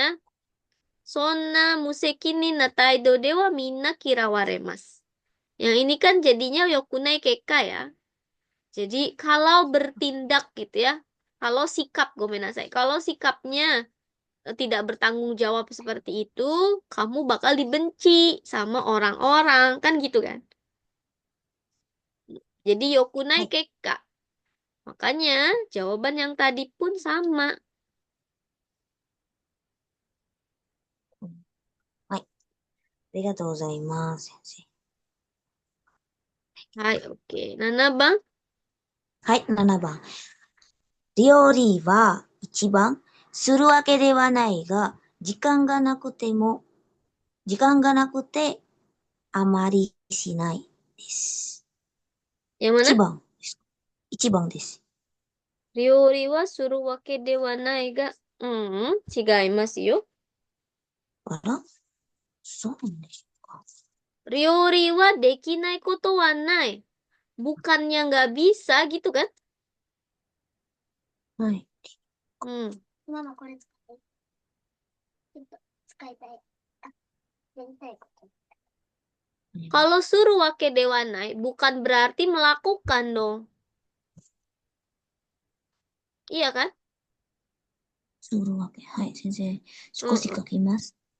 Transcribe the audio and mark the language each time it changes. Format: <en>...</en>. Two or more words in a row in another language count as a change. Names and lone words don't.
<ja>そんな無責任な態度ではみんな嫌われます.</ja> <id>Yang ini kan jadinya</id> <ja>良くない結果</ja> <id>ya. Jadi kalau bertindak gitu ya. Kalau sikap, gomenasai. Kalau sikapnya tidak bertanggung jawab seperti itu, kamu bakal dibenci sama orang-orang. Kan gitu kan? Jadi yokunai</id> <ja>はい。 keka.</ja> <id>Makanya jawaban yang tadi pun sama.</id> <ja>うん。はい。ありがとうございます、先生。</ja> <id>Hai, oke.</id> <ja>7番? はい、7番。料理は一番するわけではないが、時間がなくてあまりしないです。</ja> <id>Yang mana?</id> <ja>一番です。一番です。料理はするわけではないが. 違いますよ. あら、そうなんですか。料理はできないことはない.</ja> <id>Bukannya nggak bisa gitu kan?</id> <ja>はい。 Hmm. あります。</ja> <id>Kalau</id> <ja>するわけではない</ja> <id>bukan berarti melakukan dong. Iya kan?</id> <ja>するわけ。はい、先生。少し書 Mm-mm. きます。</ja>